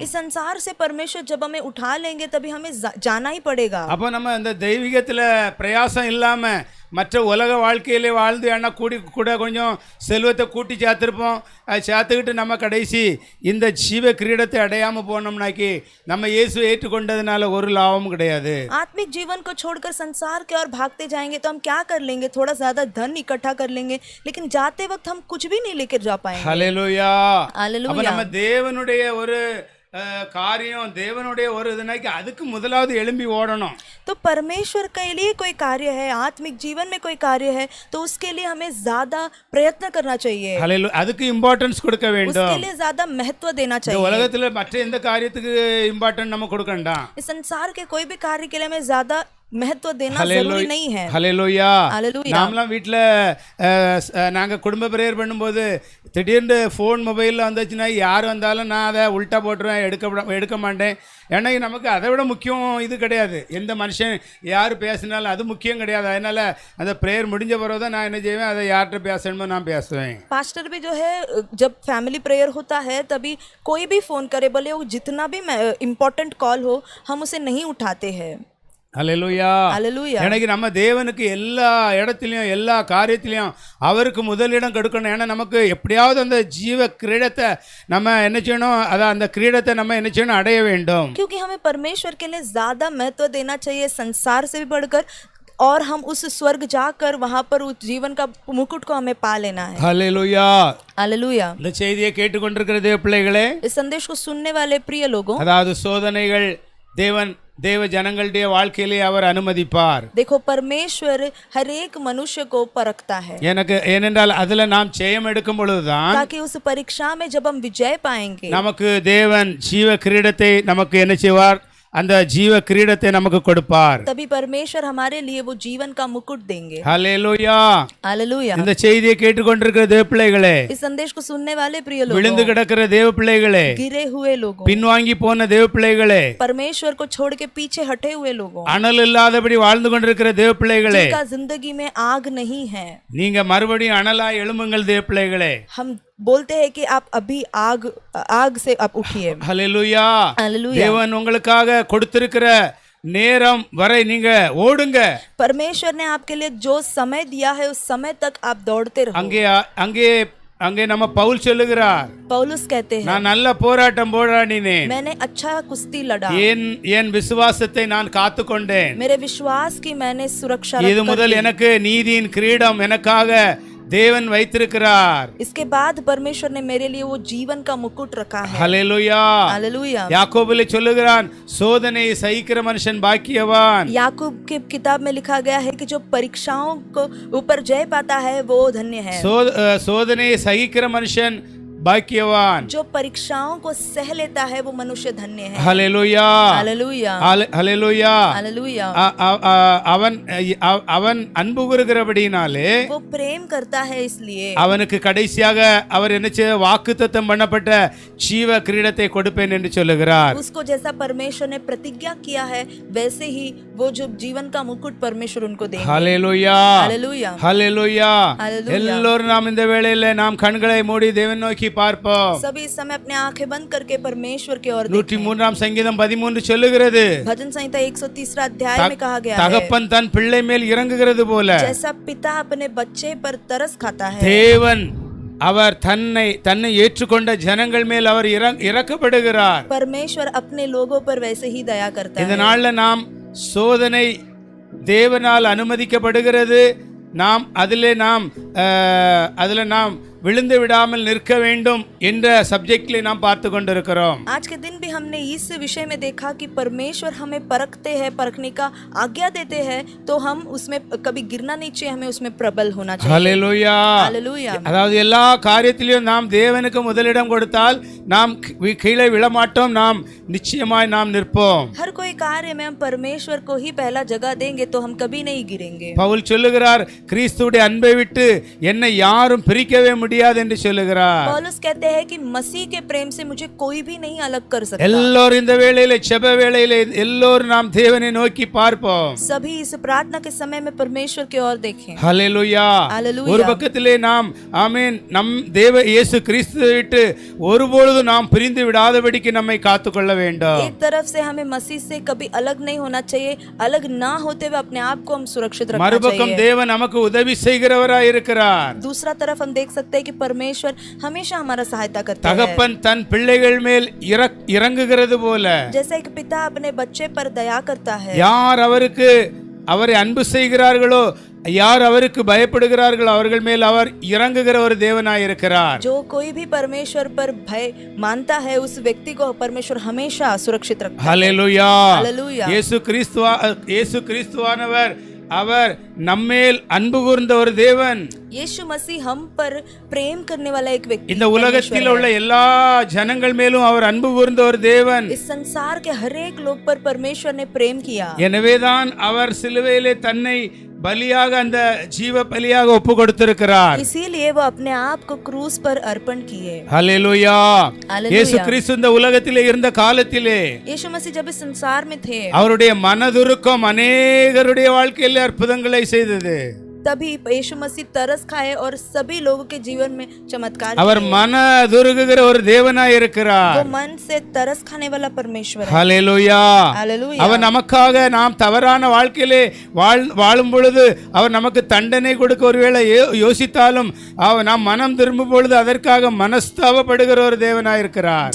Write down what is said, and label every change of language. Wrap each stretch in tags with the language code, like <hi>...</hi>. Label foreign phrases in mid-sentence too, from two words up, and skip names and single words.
<hi>इस संसार से परमेश्वर जब हमें उठा लेंगे तभी हमें जाना ही पड़ेगा।</hi> <ta>அப்போ நம்ம அந்த தெய்வீகத்துல பிரயாசம் இல்லாம மற்ற உலக வாழ்க்கையிலே வாழ்ந்து ஏன்னா கூட கொஞ்சம் செல்வத்தை கூட்டி சேர்த்துருப்போம். அதை சேர்த்துக்கிட்டு நம்ம கடைசி இந்த ஜீவ கிரீடத்தை அடையாமல் போனோம்னாக்கி நம்ம இயேசுவை ஏற்றுக்கொண்டதுனால ஒரு லாபமும் கிடையாது.</ta> <hi>आत्मिक जीवन को छोड़कर संसार के और भागते जाएंगे तो हम क्या कर लेंगे? थोड़ा ज्यादा धन इकट्ठा कर लेंगे, लेकिन जाते वक्त हम कुछ भी नहीं लेकर जा पाएंगे।</hi> <ta>ஹல்லேலூயா.</ta> <hi>हालेलुया।</hi> <ta>அப்ப நம்ம தேவனுடைய ஒரு காரியம், தேவனுடைய ஒரு இதுனாக்கி அதுக்கு முதலாவது எழும்பி ஓடணும்.</ta> <hi>तो परमेश्वर के लिए कोई कार्य है, आत्मिक जीवन में कोई कार्य है, तो उसके लिए हमें ज्यादा प्रयत्न करना चाहिए।</hi> <ta>ஹல்லேலூயா. அதுக்கு இம்பார்ட்டன்ஸ் கொடுக்க வேண்டும்.</ta> <hi>उसके लिए ज्यादा महत्व देना</hi> <ta>இந்த</ta> <hi>चाहिए।</hi> <ta>உலகத்துல மற்ற எந்த காரியத்துக்கு இம்பார்ட்டன்ட் நம்ம கொடுக்கண்டாம்.</ta> <hi>इस संसार के कोई भी कार्य के लिए हमें ज्यादा महत्व देना जरूरी नहीं है।</hi> <ta>ஹல்லேலூயா.</ta> <hi>हालेलुया।</hi> <ta>நாமெல்லாம் வீட்டில் நாங்கள் குடும்ப பிரேயர் பண்ணும்போது திடீர்னு ஃபோன் மொபைலில் வந்துச்சுன்னா யார் வந்தாலும் நான் அதை உல்ட்டா போட்டுருவேன், எடுக்க மாட்டேன். ஏன்னா நமக்கு அதை விட முக்கியம் இது கிடையாது. எந்த மனுஷன் யார் பேசினாலும் அது முக்கியம் கிடையாது. அதனால் அந்த ப்ரேயர் முடிஞ்ச பிறகு தான் நான் என்ன செய்வேன், அதை யார்கிட்ட பேசணுமோ நான் பேசுவேன்.</ta> <hi>पास्टर भी जो है जब</hi> <en>family prayer</en> <hi>होता है तभी कोई भी फ़ोन करे, भले वो जितना भी</hi> <en>important call</en> <hi>हो, हम उसे नहीं उठाते हैं।</hi> <ta>ஹல்லேலூயா.</ta> <hi>हालेलुया।</hi> <ta>எனக்கு நம்ம தேவனுக்கு எல்லா இடத்துலையும் எல்லா காரியத்திலையும் அவருக்கு முதலிடம் கொடுக்கணும். ஏன்னா நமக்கு எப்படியாவது அந்த ஜீவ கிரீடத்தை நம்ம என்ன செய்யணும், அதான் அந்த கிரீடத்தை நம்ம என்ன செய்யணும், அடைய வேண்டும்.</ta> <hi>क्योंकि हमें परमेश्वर के लिए ज़्यादा महत्व देना चाहिए संसार से भी बढ़कर, और हम उस स्वर्ग जाकर वहाँ पर उस जीवन का मुकुट को हमें पा लेना है।</hi> <ta>ஹல்லேலூயா.</ta> <hi>हालेलुया।</hi> <ta>இந்த செய்தியை கேட்டுக்கொண்டிருக்கிற தேவ பிள்ளைகளே,</ta> <hi>इस संदेश को सुनने वाले प्रिय लोगों,</hi> <ta>அதாவது சோதனைகள் தேவ ஜனங்களுடைய வாழ்க்கையிலே அவர் அனுமதிப்பார்.</ta> <hi>देखो परमेश्वर हर एक मनुष्य को परखता है,</hi> <ta>ஏனென்றால் அதுல நாம் ஜெயம் எடுக்கும் பொழுதுதான்</ta> <hi>ताकि उस परीक्षा में जब हम विजय पाएंगे</hi> <ta>நமக்கு தேவன் ஜீவ கிரீடத்தை நமக்கு என்ன செய்வார், அந்த ஜீவ கிரீடத்தை நமக்கு கொடுப்பார்.</ta> <hi>तभी परमेश्वर हमारे लिए वो जीवन का मुकुट देंगे।</hi> <ta>ஹல்லேலூயா.</ta> <hi>हालेलुया।</hi> <ta>இந்த செய்தியை கேட்டுக்கொண்டிருக்கிற தேவ பிள்ளைகளே,</ta> <hi>इस संदेश को सुनने वाले प्रिय</hi> <ta>விழுந்து</ta> <hi>लोगों,</hi> <ta>கிடக்கிற தேவ பிள்ளைகளே,</ta> <hi>गिरे हुए लोगों,</hi> <ta>பின்வாங்கி போன தேவ பிள்ளைகளே,</ta> <hi>परमेश्वर को छोड़ के पीछे हटे हुए लोगों,</hi> <ta>அனல் இல்லாதபடி வாழ்ந்து கொண்டிருக்கிற தேவ பிள்ளைகளே,</ta> <hi>जिनका जिंदगी में आग नहीं है,</hi> <ta>நீங்க மறுபடியும் அனலாய் எழும்புங்கள் தேவ பிள்ளைகளே.</ta> <hi>हम बोलते हैं कि आप अभी आग से आप उठिए।</hi> <ta>ஹல்லேலூயா.</ta> <hi>हालेलुया।</hi> <ta>தேவன் உங்களுக்காக கொடுத்திருக்கிற நேரம் வரை நீங்க ஓடுங்க.</ta> <hi>परमेश्वर ने आपके लिए जो समय दिया है उस समय तक आप दौड़ते रहो।</hi> <ta>அங்கே அங்கே நம்ம பவுல் சொல்லுகிறார்,</ta> <hi>पौलुस कहते हैं,</hi> <ta>நான் நல்ல போராட்டம் போராடினேன்,</ta> <hi>मैंने अच्छा कुश्ती लड़ा,</hi> <ta>என் விசுவாசத்தை நான் காத்துக்கொண்டேன்,</ta> <hi>मेरे विश्वास की मैंने सुरक्षा</hi> <ta>இது</ta> <hi>रख कर</hi> <ta>முதல்</ta> <hi>दी।</hi> <ta>எனக்கு நீதியின் கிரீடம் எனக்காக தேவன் வைத்திருக்கிறார்.</ta> <hi>इसके बाद परमेश्वर ने मेरे लिए वो जीवन का मुकुट रखा है।</hi> <ta>ஹல்லேலூயா.</ta> <hi>हालेलुया।</hi> <ta>யாக்கோபிலே சொல்லுகிறான், சோதனையை சகிக்கிற மனுஷன் பாக்கியவான்.</ta> <hi>याकूब की किताब में लिखा गया है कि जो परीक्षाओं को ऊपर जय पाता है वो धन्य है।</hi> <ta>சோதனையை சகிக்கிற மனுஷன் பாக்கியவான்.</ta> <hi>जो परीक्षाओं को सह लेता है वो मनुष्य धन्य है।</hi> <ta>ஹல்லேலூயா.</ta> <hi>हालेलुया।</hi> <ta>ஹல்லேலூயா.</ta> <hi>हालेलुया।</hi> <ta>அவன் அன்பு கூறுகிறபடினாலே</ta> <hi>वो प्रेम करता है, इसलिए</hi> <ta>அவனுக்கு கடைசியாக அவர் என்ன செய்ய வாக்குத்தத்தம் பண்ணப்பட்ட ஜீவ கிரீடத்தை கொடுப்பேன் என்று சொல்லுகிறார்.</ta> <hi>उसको जैसा परमेश्वर ने प्रतिज्ञा किया है वैसे ही वो जो जीवन का मुकुट परमेश्वर उनको देंगे।</hi> <ta>ஹல்லேலூயா.</ta> <hi>हालेलुया।</hi> <ta>ஹல்லேலூயா.</ta> <hi>हालेलुया।</hi> <ta>எல்லோரும் நாம் இந்த வேளையில நாம் கண்களை மூடி தேவன் நோக்கி பார்ப்போம்.</ta> <hi>सभी इस समय अपने आंखें बंद करके परमेश्वर की ओर देखें।</hi> <ta>103 சங்கீதம் 13 சொல்லுகிறது,</ta> <hi>भजन संहिता 130 अध्याय में कहा गया है,</hi> <ta>தகப்பன் தன் பிள்ளை மேல் இறங்குகிறது போல</ta> <hi>जैसा पिता अपने बच्चे पर तरस खाता है,</hi> <ta>தேவன் அவர் தன்னை ஏற்றுக்கொண்ட ஜனங்கள் மேல் அவர் இறக்கப்படுகிறார்.</ta> <hi>परमेश्वर अपने लोगों पर वैसे ही दया करता</hi> <ta>இந்த</ta> <hi>है।</hi> <ta>நாள்ல நாம் சோதனை தேவனால் அனுமதிக்கப்படுகிறது. நாம் அதிலே நாம் விழுந்து விடாமல் நிற்க வேண்டும் என்ற சப்ஜெக்ட்ல நாம் பார்த்து கொண்டிருக்கிறோம்.</ta> <hi>आज के दिन भी हमने इस विषय में देखा कि परमेश्वर हमें परखते हैं, परखने का आज्ञा देते हैं, तो हम उसमें कभी गिरना नहीं चाहिए, हमें उसमें प्रबल होना चाहिए।</hi> <ta>ஹல்லேலூயா.</ta> <hi>हालेलुया।</hi> <ta>அதாவது எல்லா காரியத்திலும் நாம் தேவனுக்கு முதலிடம் கொடுத்தால் நாம் கீழே விழமாட்டோம், நாம் நிச்சயமாய் நாம் நிற்போம்.</ta> <hi>हर कोई कार्य में हम परमेश्वर को ही पहला जगह देंगे तो हम कभी नहीं गिरेंगे।</hi> <ta>பவுல் சொல்லுகிறார், கிறிஸ்துவுடைய அன்பை விட்டு என்னை யாரும் பிரிக்கவே முடியாது என்று சொல்லுகிறார்.</ta> <hi>पौलुस कहते हैं कि मसीह के प्रेम से मुझे कोई भी नहीं अलग कर सकता।</hi> <ta>எல்லோரும் இந்த வேளையிலே ஜெப வேளையிலே எல்லோரும் நாம் தேவனை நோக்கி பார்ப்போம்.</ta> <hi>सभी इस प्रार्थना के समय में परमेश्वर की ओर देखें।</hi> <ta>ஹல்லேலூயா.</ta> <hi>हालेलुया।</hi> <ta>ஒரு பக்கத்திலே நாம் ஆமென் நம் தேவ இயேசு கிறிஸ்துவை விட்டு ஒருபொழுதும் நாம் பிரிந்து விடாதபடிக்கு நம்மை காத்துக்கொள்ள வேண்டும்.</ta> <hi>एक तरफ से हमें मसीह से कभी अलग नहीं होना चाहिए, अलग ना होते हुए अपने आप को हम सुरक्षित रखना</hi> <ta>மறுபக்கம்</ta> <hi>चाहिए।</hi> <ta>தேவன் நமக்கு உதவி செய்கிறவராய் இருக்கிறார்.</ta> <hi>दूसरा तरफ हम देख सकते हैं कि परमेश्वर हमेशा हमारा सहायता करता है।</hi> <ta>தகப்பன் தன் பிள்ளைகள் மேல் இறங்குகிறது போல</ta> <hi>जैसे एक पिता अपने बच्चे पर दया करता है,</hi> <ta>யார் அவரை அன்பு செய்கிறார்களோ, யார் அவருக்கு பயப்படுகிறார்களோ அவர்கள் மேல் அவர் இறங்குகிற ஒரு தேவனாய் இருக்கிறார்.</ta> <hi>जो कोई भी परमेश्वर पर भय मानता है उस व्यक्ति को परमेश्वर हमेशा सुरक्षित रखता है।</hi> <ta>ஹல்லேலூயா.</ta> <hi>हालेलुया।</hi> <ta>இயேசு கிறிஸ்துவானவர் அவர் நம்மேல் அன்பு கூர்ந்த ஒரு தேவன்.</ta> <hi>यीशु मसीह हम पर प्रेम करने वाला एक व्यक्ति</hi> <ta>இந்த உலகத்தில் உள்ள எல்லா ஜனங்கள் மேலும் அவர் அன்பு கூர்ந்த ஒரு தேவன்.</ta> <hi>इस संसार के हर एक लोग पर परमेश्वर ने प्रेम किया।</hi> <ta>எனவேதான் அவர் சிலுவையிலே தன்னை பலியாக அந்த ஜீவ பலியாக ஒப்பு கொடுத்திருக்கிறார்.</ta> <hi>इसीलिए वो अपने आप को क्रूस पर अर्पण किए।</hi> <ta>ஹல்லேலூயா.</ta> <hi>हालेलुया।</hi> <ta>இயேசு கிறிஸ்து இந்த உலகத்திலே இருந்த காலத்திலே</ta> <hi>यीशु मसीह जब इस संसार में थे</hi> <ta>அவருடைய மனதுருக்கம் அநேகருடைய வாழ்க்கையிலே அற்புதங்களை செய்தது.</ta> <hi>तभी यीशु मसीह तरस खाए और सभी लोगों के जीवन में चमत्कार</hi> <ta>அவர்</ta> <hi>किए।</hi> <ta>மனதுருகுகிற ஒரு தேவனாய் இருக்கிறார்.</ta> <hi>वो मन से तरस खाने वाला परमेश्वर है।</hi> <ta>ஹல்லேலூயா.</ta> <hi>हालेलुया।</hi> <ta>அவர் நமக்காக நாம் தவறான வாழ்க்கையிலே வாழும் பொழுது அவர் நமக்கு தண்டனை கொடுக்க ஒருவேளை யோசித்தாலும் நாம் மனம் திரும்பும் பொழுது அதற்காக மனஸ்தாபப்படுகிற ஒரு தேவனாய் இருக்கிறார்.</ta>